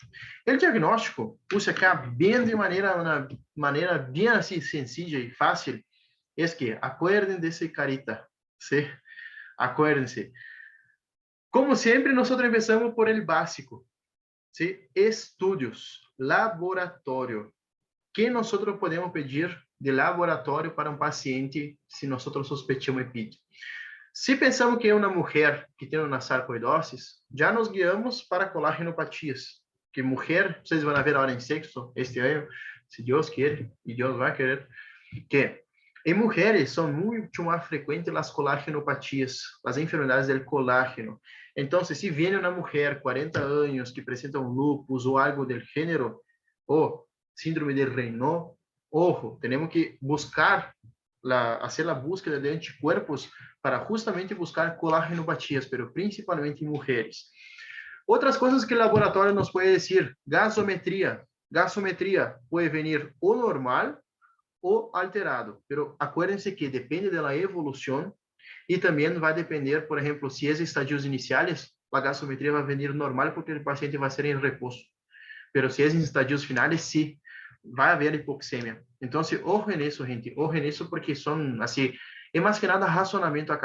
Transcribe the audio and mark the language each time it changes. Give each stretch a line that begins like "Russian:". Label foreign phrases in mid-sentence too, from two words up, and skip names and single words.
Spanish: El diagnóstico, puse acá bien de una manera bien así sencilla y fácil, es que acuérdense de ese carita, ¿sí? Acuérdense. Como siempre, nosotros empezamos por el básico, ¿sí? Estudios, laboratorio. ¿Qué nosotros podemos pedir de
Portuguese: laboratório para um paciente se nós
Spanish: sospechamos EPID.
Portuguese: Se pensamos que é uma mulher que tem uma sarcoidose, já nos guiamos para colágenopatias. Que mulher, vocês vão ver agora em sexto este ano, se Deus quer, e Deus vai querer, que em mulheres são muito mais frequentes as colágenopatias, as enfermidades do colágeno. Então, se vem uma mulher 40 anos que apresenta um lúpus ou algo do gênero, ou síndrome de Raynaud, ojo, temos que buscar
Spanish: hacer a búsqueda de anticuerpos
Portuguese: para justamente buscar colágenopatias, pero principalmente em mulheres. Outras coisas que o laboratório nos pode dizer, gasometria. Gasometria pode vir ou normal ou alterado, pero acuérdense que depende da evolução e também vai depender, por exemplo, se é estadios iniciais, a gasometria vai vir normal porque o paciente vai ser em repouso. Pero se é em estadios finais, sim, vai haver hipoxemia. Então, ojo nisso, gente, ojo nisso porque são, assim, é mais que nada racionamento acá.